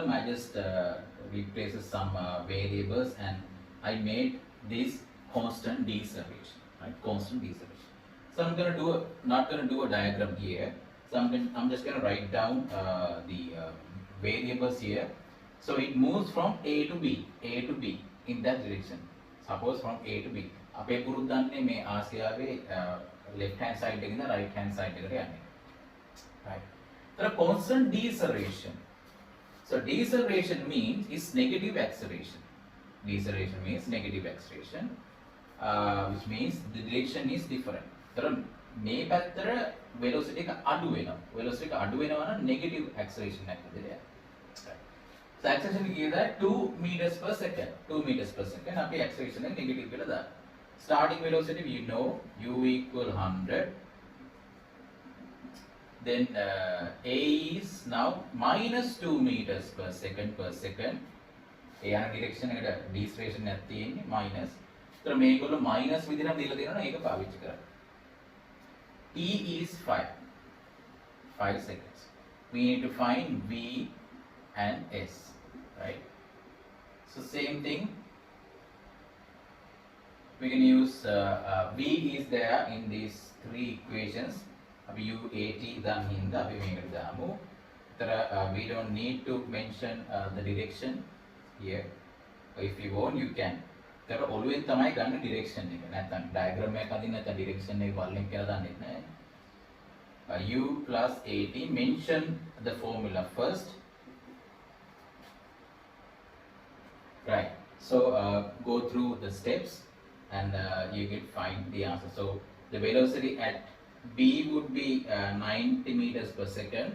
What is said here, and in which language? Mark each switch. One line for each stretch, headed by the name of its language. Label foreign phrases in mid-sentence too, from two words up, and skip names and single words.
English: I just replaced some variables and I made this constant deceleration. Right, constant deceleration. So I'm going to do not going to do a diagram here. So I'm just going to write down the variables here. So it moves from A to B in that direction. Suppose from A to B.
Sinhala: අපේ පුරුද්දන්නේ මේ ආසියාවේ
English: left hand side එකකින් right hand side
Sinhala: එකට යන්නේ.
English: Right. The constant deceleration. So deceleration means is negative acceleration. Deceleration means negative acceleration, which means the direction is different.
Sinhala: तर මේ පැත්තට velocity එක අඩු වෙනවා. velocity එක අඩු වෙනවා නම්
English: negative acceleration
Sinhala: එකක් විදිහට යනවා.
English: So acceleration කියනවා 2 meters per second. 2 meters per second.
Sinhala: අපි acceleration එක negative කියලා දානවා.
English: Starting velocity we know u equal 100. Then a is now minus 2 meters per second.
Sinhala: ඒ යන direction එකට deceleration එකක් තියෙන්නේ minus. ඒතර මේගොල්ලෝ minus විදිහට දීලා තියෙනවා ඒක පාවිච්චි කරන්න.
English: t is 5 seconds. We need to find v and s, right? So same thing. We can use v is there in these three equations. u, a,
Sinhala: t දාන්න හින්දා අපි මේකට දාමු.
English: ඒතර we don't need to mention the direction here. If you want you can.
Sinhala: ඒතර ඔළුවෙන් තමයි ගන්න direction එක. නැත්නම් diagram එකක් අදින්න නැත්නම් direction එක වලින් කියලා දාන්නෙත් නෑ.
English: u plus at, mention the formula first. Right. So go through the steps and you can find the answer. So the velocity at b would be 90 meters per second.